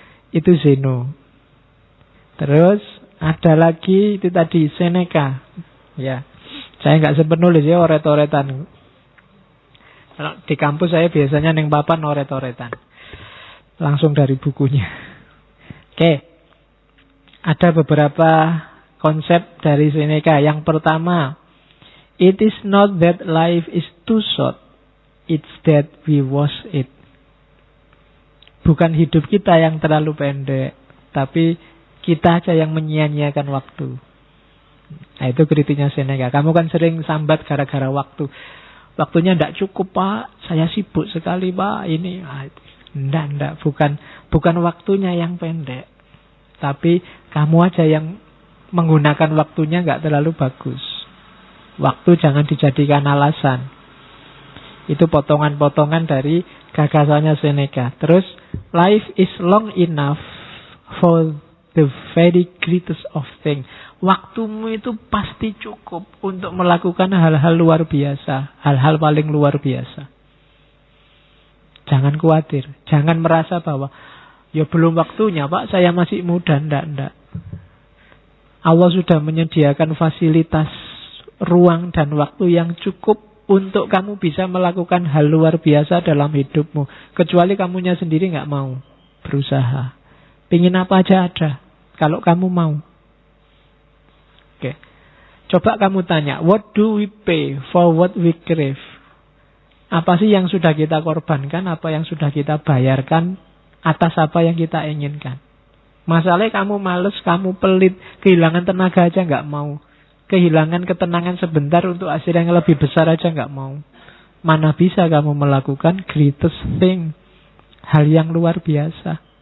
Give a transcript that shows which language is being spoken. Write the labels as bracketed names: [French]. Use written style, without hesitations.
[Indonesian] Itu Zeno. Terus ada lagi itu tadi Seneca. Ya, saya nggak sepenulis ya oret-oretan. Kalau di kampus saya biasanya neng papan oret-oretan. Langsung dari bukunya. Oke. Ada beberapa konsep dari Seneca. Yang pertama, [English] it is not that life is too short, it's that we waste it. [Indonesian] Bukan hidup kita yang terlalu pendek, tapi kita aja yang menyia-nyiakan waktu. Nah, itu kritiknya Seneca. Kamu kan sering sambat gara-gara waktu. Waktunya tidak cukup, Pak. Saya sibuk sekali, Pak. Ini, enggak. Bukan waktunya yang pendek. Tapi kamu aja yang menggunakan waktunya nggak terlalu bagus. Waktu jangan dijadikan alasan. Itu potongan-potongan dari gagasannya Seneca. Terus, [English] life is long enough for the very greatest of things. [Indonesian] Waktumu itu pasti cukup untuk melakukan hal-hal luar biasa. Hal-hal paling luar biasa. Jangan khawatir. Jangan merasa bahwa ya belum waktunya, Pak, saya masih muda. Enggak. Allah sudah menyediakan fasilitas ruang dan waktu yang cukup untuk kamu bisa melakukan hal luar biasa dalam hidupmu. Kecuali kamunya sendiri nggak mau berusaha. Pingin apa aja ada, kalau kamu mau. Oke. Coba kamu tanya, [English] what do we pay for what we crave? [Indonesian] Apa sih yang sudah kita korbankan, apa yang sudah kita bayarkan atas apa yang kita inginkan? Masalahnya kamu males, kamu pelit, kehilangan tenaga aja nggak mau. Kehilangan ketenangan sebentar untuk hasil yang lebih besar aja nggak mau. Mana bisa kamu melakukan [English] greatest thing, [Indonesian] hal yang luar biasa.